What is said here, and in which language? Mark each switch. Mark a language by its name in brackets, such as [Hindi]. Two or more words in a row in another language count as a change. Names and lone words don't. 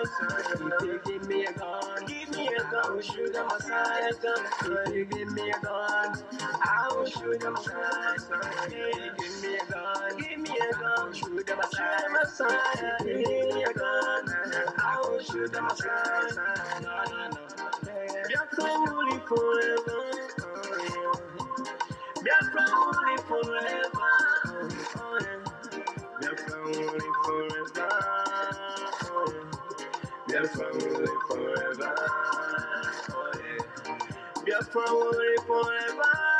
[English] If you give me a gun, I will shoot them aside. If you give me a gun, I will shoot them aside. If you give me a gun, I will shoot them aside. If you give me a gun, I will shoot them aside. No. Biafra only forever. Biafra only forever. Biafra only forever. Biafra only forever. Biafra only forever.